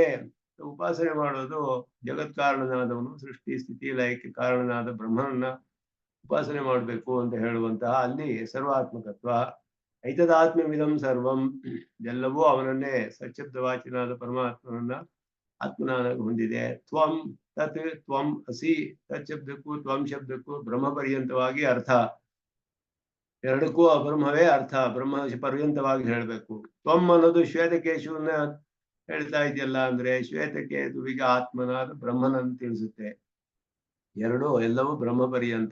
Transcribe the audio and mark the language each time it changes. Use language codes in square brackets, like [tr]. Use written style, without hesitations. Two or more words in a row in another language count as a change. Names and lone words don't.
[kn] ಉಪಾಸನೆ ಮಾಡೋದು ಜಗತ್ಕಾರಣನಾದವನು, ಸೃಷ್ಟಿ ಸ್ಥಿತಿ ಲಯಕ್ಕೆ ಕಾರಣನಾದ ಬ್ರಹ್ಮನನ್ನ ಉಪಾಸನೆ ಮಾಡಬೇಕು ಅಂತ ಹೇಳುವಂತಹ ಅಲ್ಲಿ ಸರ್ವಾತ್ಮಕತ್ವ. [sa] ಐತದಾತ್ಮ್ಯವಿದಂ ಸರ್ವಂ, [kn] ಎಲ್ಲವೂ ಅವನನ್ನೇ ಸಚ್ಛಬ್ದವಾಚಿನಾದ ಪರಮಾತ್ಮನನ್ನ ಆತ್ಮನಾಗಿ ಹೊಂದಿದೆ. [sa] ತ್ವಂ ತತ್ ತ್ವಂ ಅಸಿ, [kn] ತತ್ ಶಬ್ದಕ್ಕೂ ತ್ವಂ ಶಬ್ದಕ್ಕೂ ಬ್ರಹ್ಮ ಪರ್ಯಂತವಾಗಿ ಅರ್ಥ, ಎರಡಕ್ಕೂ ಅಬ್ರಹ್ಮವೇ ಅರ್ಥ, ಬ್ರಹ್ಮ ಪರ್ಯಂತವಾಗಿ ಹೇಳ್ಬೇಕು. ತ್ವಂ ಅನ್ನೋದು ಶ್ವೇತಕೇಶುವನ್ನ ಹೇಳ್ತಾ ಇದೆಯಲ್ಲ ಅಂದ್ರೆ ಶ್ವೇತಕೇತುವಿಗೆ ಆತ್ಮನಾದ ಬ್ರಹ್ಮನನ್ನು ತಿಳಿಸುತ್ತೆ. ಎರಡು ಎಲ್ಲವೂ ಬ್ರಹ್ಮ ಪರ್ಯಂತ.